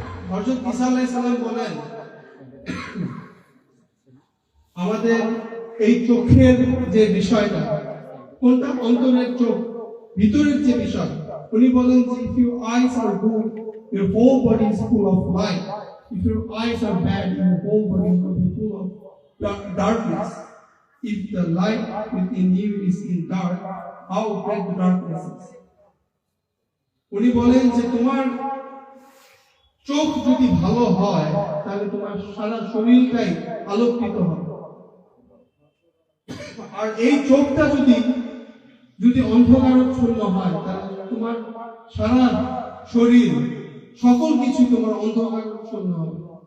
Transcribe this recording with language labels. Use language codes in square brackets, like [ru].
[bn] হযরত ঈসা আলাইহিস সালাম বলেন আমাদের এই চোখের যে বিষয়টা, কোনটা? অন্তরের চোখ, ভিতরের যে বিষয়। উনি বলেন যে [en] if your eyes are good, your whole body is full of light. If your eyes are bad, your whole body will be full of darkness. If the light within you is in dark, how great the darkness is. [bn] উনি বলেন যে তোমার চোখ যদি ভালো হয়, তাহলে তোমার সারা শরীরটাই আলোকিত হবে। আর এই চোখটা যদি অন্ধকারাচ্ছন্ন হয়, তাহলে তোমার সারা শরীর, সকল কিছু তোমার অন্ধকারাচ্ছন্ন হবে।